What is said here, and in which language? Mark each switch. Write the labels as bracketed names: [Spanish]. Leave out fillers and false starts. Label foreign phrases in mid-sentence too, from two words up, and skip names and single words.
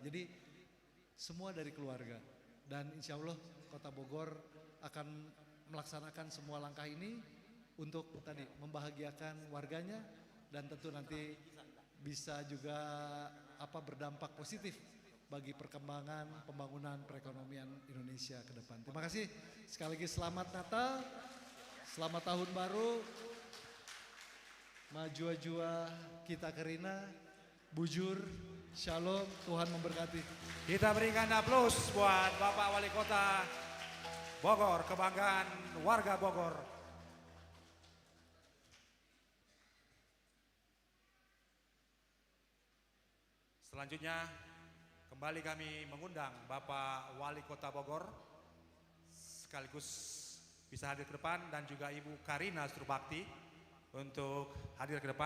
[Indonesian] Jadi semua dari keluarga dan [Arabic] إن شاء الله [Indonesian] Kota Bogor akan melaksanakan semua langkah ini untuk tadi membahagiakan warganya dan tentu nanti bisa juga berdampak positif bagi perkembangan pembangunan perekonomian Indonesia ke depan. Terima kasih sekali lagi, selamat Natal, selamat Tahun Baru, [Batak Karo] majua-jua kita kerina, bujur, shalom, [Indonesian] Tuhan memberkati. Kita berikan aplaus buat Bapak Wali Kota Bogor, kebanggaan warga Bogor. Selanjutnya kembali kami mengundang Bapak Wali Kota Bogor sekaligus bisa hadir ke depan dan juga Ibu Karina Surbakti untuk hadir ke depan.